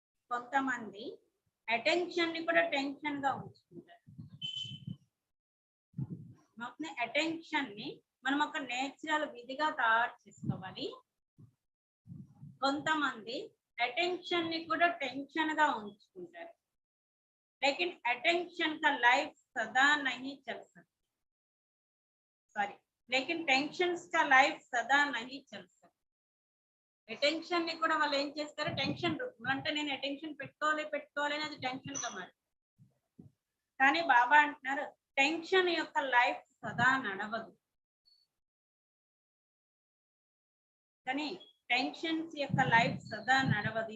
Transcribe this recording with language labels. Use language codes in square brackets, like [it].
[te] కొంతమంది అటెన్షన్ ని కూడా టెన్షన్ గా ఉంచుకుంటారు. అటెన్షన్ ని మనం ఒక నేచురల్ విధిగా తయారు చేసుకోవాలి. కొంతమంది అటెన్షన్ ని కూడా టెన్షన్ గా ఉంచుకుంటారు. [hi] लेकिन अटेंशन का लाइफ सदा नहीं चल सकती. सॉरी, लेकिन टेंशन्स का लाइफ सदा नहीं चल सकती. [te] అటెన్షన్ ని కూడా వాళ్ళు ఏం చేస్తారు, టెన్షన్ రూపంలో, అంటే నేను అటెన్షన్ పెట్టుకోవాలి అనేది టెన్షన్ గా మారి. కానీ బాబా అంటున్నారు టెన్షన్ యొక్క లైఫ్ సదా నడవదు. కానీ టెన్షన్స్ యొక్క లైఫ్ సదా నడవదు.